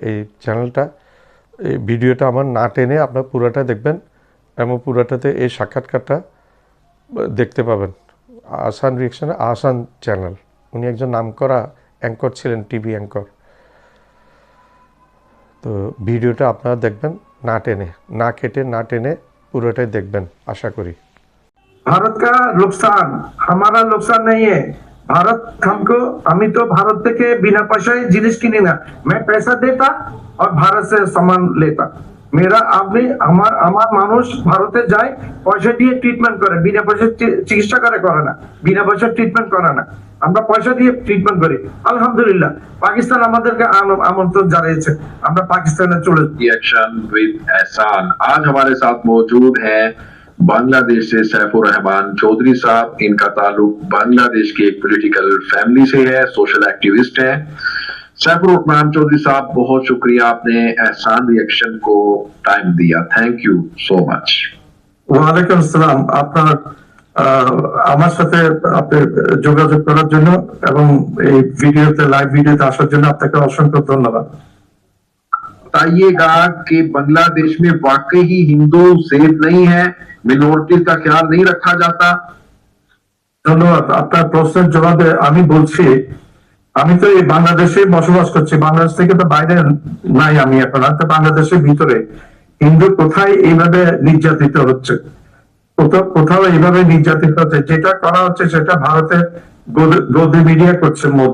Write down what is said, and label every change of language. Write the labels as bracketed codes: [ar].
[bn] এই চ্যানেলটা, এই ভিডিওটা আমার না টেনে আপনার পুরোটা দেখবেন এবং পুরোটাতে এই সাক্ষাৎকারটা দেখতে পাবেন। আহসান রিয়াকশনে আহসান চ্যানেল, উনি একজন নামকরা অ্যাঙ্কর ছিলেন, টিভি অ্যাঙ্কর। তো ভিডিওটা আপনারা দেখবেন না টেনে, না কেটে, না টেনে পুরোটাই দেখবেন আশা করি। [hi] भारत का नुकसान हमारा नुकसान नहीं है। भारत हमको, [bn] আমি তো ভারত থেকে বিনা পয়সায় জিনিস কিনি না। [hi] मैं पैसा देता और भारत से सामान लेता। मेरा [bn] আপনি আমার মানুষ ভারতে যায়, পয়সা দিয়ে ট্রিটমেন্ট করে, বিনা পয়সায় চিকিৎসা করে না, বিনা পয়সায় ট্রিটমেন্ট করে না। আমরা পয়সা দিয়ে ট্রিটমেন্ট করি। আলহামদুলিল্লাহ, পাকিস্তান আমাদেরকে আমন্ত্রণ জানিয়েছে, আমরা পাকিস্তানে চলে। [en] Reaction with Ehsan. [hi] आज हमारे साथ मौजूद हैं बांग्लादेश से सैफुर रहमान चौधरी साहब। इनका ताल्लुक बांग्लादेश की एक पॉलिटिकल फैमिली से है, सोशल एक्टिविस्ट हैं। सैफुर रहमान चौधरी साहब, बहुत शुक्रिया, आपने एहसान रिएक्शन को टाइम दिया। [en] Thank you so much. [bn] ওয়ালাইকুম আসসালাম। আপনার আমার সাথে আপনি যোগাযোগ করার জন্য এবং এই ভিডিওতে, লাইভ ভিডিওতে আসার জন্য আপনাকে অসংখ্য ধন্যবাদ। [hi] बताइएगा कि बांग्लादेश में वाकई ही हिंदू सेफ नहीं है, मिनोरिटीज का ख्याल नहीं रखा जाता। [bn] ধন্যবাদ। আপনার প্রশ্নের জবাবে আমি বলছি, আমি তো এই বাংলাদেশে বসবাস করছি, বাংলাদেশ থেকে তো বাইরে নাই আমি এখন। আর তো বাংলাদেশের ভিতরে হিন্দু কোথায় এইভাবে নির্যাতিত হচ্ছে, কোথাও এইভাবে নির্যাতিত হচ্ছে। যেটা করা হচ্ছে সেটা ভারতের গদি মিডিয়া করছে।